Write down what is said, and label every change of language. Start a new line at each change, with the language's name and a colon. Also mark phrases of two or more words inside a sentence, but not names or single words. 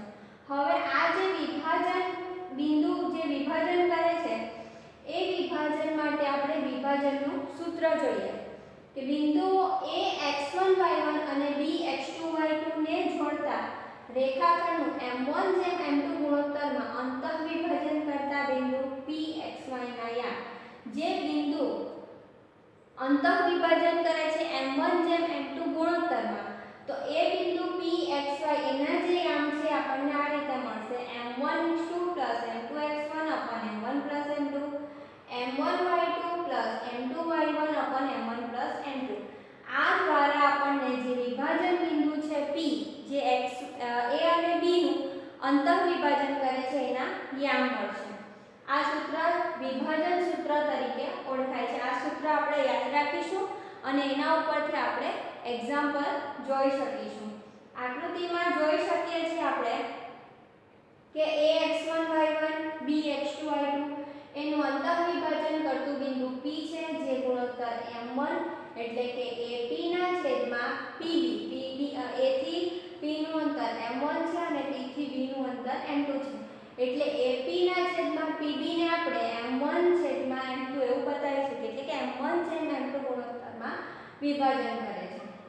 Gujarati: હવે આ જે વિભાજન બિંદુ જે વિભાજન કરે છે એ વિભાજન માટે આપણે વિભાજનનું સૂત્ર જોઈએ કે બિંદુઓ A x1 y1 અને B x2 y2 ને જોડતા રેખાખંડનું m1 m2 ગુણોત્તરમાં અંતઃવિભાજન કરતા બિંદુ P xy ના યામ. જે બિંદુ અંતઃવિભાજન કરે છે m1 m2 ગુણોત્તરમાં તો એ બિંદુ P xy એના જે યામ છે આપણને આ રીતે મળશે m1 m2 x1 m1 m2 m1 y2 m2 y1 m1 m2. આ દ્વારા આપણને જે વિભાજન બિંદુ છે P જે A અને B નું અંતઃવિભાજન કરે છે એના યામ મળશે. આ સૂત્ર વિભાજન સૂત્ર તરીકે ઓળખાય છે. આ સૂત્ર આપણે યાદ રાખીશું અને એના ઉપરથી આપણે એક્ઝામ્પલ જોઈ શકીશું. આકૃતિમાં જોઈ શકીએ છીએ આપણે કે A x1 y1 B x2 y2 એનું અંતઃવિભાજન કરતું બિંદુ P છે જે ગુણોત્તર m1 એટલે કે AP ના છેદમાં PB, A થી P નું અંતર m1 છે અને P થી B નું અંતર m2 છે એટલે AP ના છેદમાં PB ને આપણે m1 છેદમાં m2 એવું બતાવી શકીએ એટલે કે m1 છેદમાં m2 ગુણોત્તરમાં વિભાજન કરે છે.